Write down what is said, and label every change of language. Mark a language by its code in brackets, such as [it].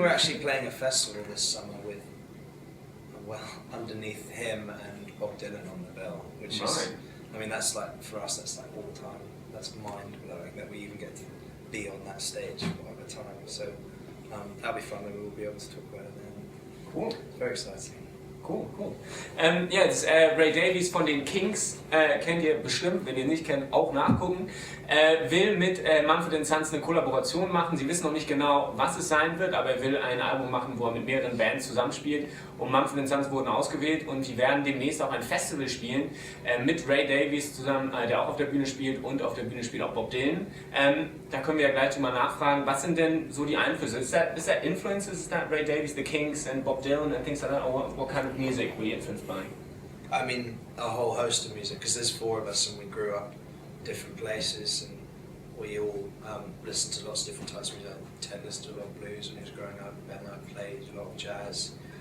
[en] We're actually playing a festival this summer with, underneath him and Bob Dylan on the bill, which is, I mean, that's like, for us, that's like all time. That's mind-blowing that we even get to be on that stage at the time. So that'll be fun, and we'll be able to talk about it then. Cool. It's very exciting. Cool. [de] Ja, das Ray Davies von den Kings kennt ihr bestimmt, wenn ihr nicht kennt, auch nachgucken. Will mit Mumford & Sons eine Kollaboration machen. Sie wissen noch nicht genau, was es sein wird, aber er will ein Album machen, wo er mit mehreren Bands zusammenspielt. Und Mumford & Sons wurden ausgewählt und die werden demnächst auch ein Festival spielen mit Ray Davies zusammen, der auch auf der Bühne spielt, und auf der Bühne spielt auch Bob Dylan. Da können wir ja gleich mal nachfragen, was sind denn so die Einflüsse? [en] Is that influences? Is that Ray Davies, the Kings and Bob Dylan and things like that? Or what kind of music were you influenced by? I mean, a whole host of music, because there's four of us and we grew up in different places, and we all listened to lots of different types of music. Ted listened to a lot of blues when he was growing up, Ben and I played a lot of jazz.